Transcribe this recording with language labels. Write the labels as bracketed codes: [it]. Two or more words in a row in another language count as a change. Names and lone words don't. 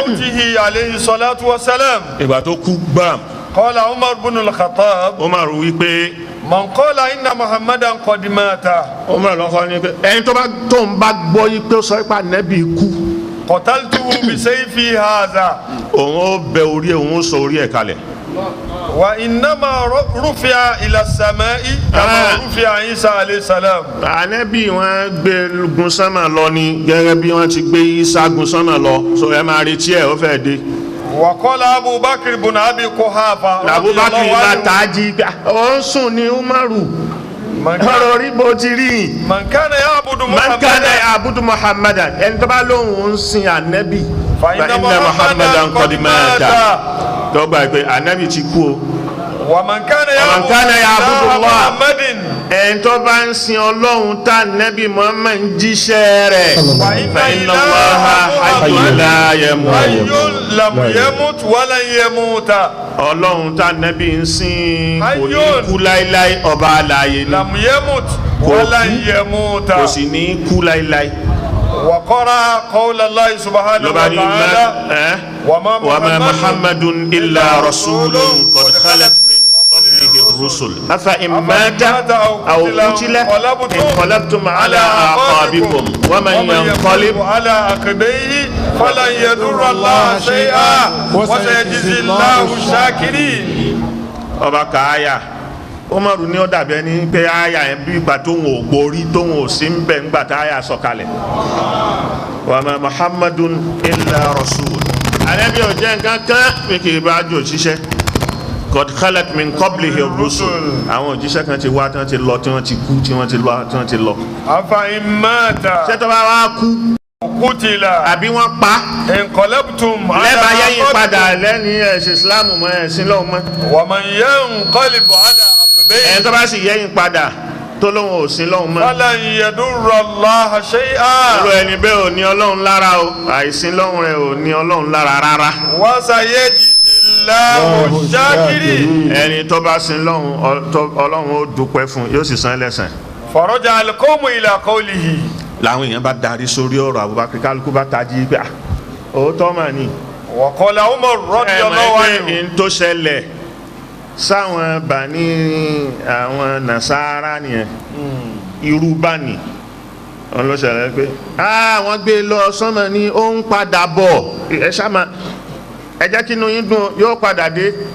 [ar] موته عليه الصلاة والسلام [yo] ìgbà tó kú gbàm [ar] قال عمر بن الخطاب [yo] Umar wí pé [ar] من قال إن محمدا قد مات [yo] Umar lọ́kọ́ ní pé ẹni tó ń bá gbọ́ yí pé ó sọ pé Ànábì kú [ar] قتلته بسيفي هذا [yo] òun ó bẹ orí ẹ̀ òun ó sọ orí ẹ̀ kalẹ̀. [ar] وإنما رفع إلى السماء كما رفع عيسى عليه السلام. [yo] Ànábì wọ́n gbé gun sánmà lọ ni gẹ́gẹ́ bí wọ́n ti gbé Ìsá gun sánmà lọ so ẹ máa retí ẹ̀ ó fẹ́ dé. [ar] وقال أبو بكر بن أبي قحافة [yo] Abu Bakr bá tají ó ń sùn ní Umaru ọ̀rọ̀ rí bó ti rí. [ar] من كان يعبد من كان محمدا يعبد محمدا [yo] ẹni tó bá lóhùn ń sin Ànábì [ar] فإن محمدا قد مات. [yo] dọ́gba pé Ànábì ti kú o. [ar] ومن كان كان يعبد يعبد Allah. محمد [yo] ẹni tó bá ń sin Ọlọ́run tá Ànábì Muhammad ń jíṣẹ́ rẹ̀ [ar] فإن الله حي لا يموت. حي لم يمت ولن يموت. [yo] Ọlọ́run tá Ànábì ń sìn kò ní [ar] Hayyun. [yo] kú láíláí ọba alààyè ni [ar] لم يمت ولن يموت. [yo] kò sì ní kú láíláí. [ar] وقرأ قول الله سبحانه [yo] lọ́ba ní [ar] وتعالى وما محمد إلا رسول قد خلت من قبله الرسل أفإن مات أو قتل انقلبتم على أعقابكم ومن ينقلب على عقبيه فلن يضر الله شيئا وسيجزي الله الشاكرين. [yo] ọba kàáyà Umaru ní ó dàbí ẹni pé àyà yẹn bí ìgbà tóun ò gborí tóun ò sí ń bẹ̀ ńgbà tá àyà sọ̀kalẹ̀. [ar] وما محمد إلا رسول. [yo] Ànábì ò jẹ́ nǹkan kan pé kì í bá jò ṣiṣẹ́. [ar] قد خلت من قبله رسل. [yo] àwọn òjíṣẹ́ kan ti wá tí wọ́n ti lọ tí wọ́n ti kú tí wọ́n ti lọ tí wọ́n ti lọ. [ar] أفإن مات [yo] ṣé tó bá wá kú [ar] قتل [yo] àbí wọ́n pa [ar] انقلبتم على [yo] lẹ́bàá yẹ́yìn padà [ar] عقبكم [yo] lẹ́ni ẹ̀sìn Ìsìlámù mọ́ ẹ̀sìn lọ́wọ́ mọ́. [ar] ومن ينقلب على عقبيه [yo] ẹni tó bá sì yẹ́yìn padà tó lóun ò sí lọ́wọ́ mọ́. [ar] فلن يضر الله شيئا [yo] irú ẹni bẹ́ẹ̀ ò ní Ọlọ́run lára o àìsìn lọ́hùn rẹ̀ ò ní Ọlọ́run lára rárá. [ar] وسيجزي الله الشاكرين. [yo] ẹni tó bá sin lọ́hùn Ọlọ́run ó dúpẹ́ fún yóò sì san lẹ́san. [ar] فرجع القوم إلى قوله [yo] làwọn èèyàn bá darí sórí ọ̀rọ̀ Abubakar kálukú bá tají pé òótọ́ mà ní. [ar] وقال عمر رضي الله عنه [yo] n tó ṣẹlẹ̀ sáwọn Bani àwọn Nasara nìyẹn irú Bani wọn ló ṣẹlẹ̀ pé wọ́n gbé lọ sọ́mọ ní ó ń padà bọ̀ ẹ ṣáma ẹ jẹ́ kí inú yín dùn yóò padà dé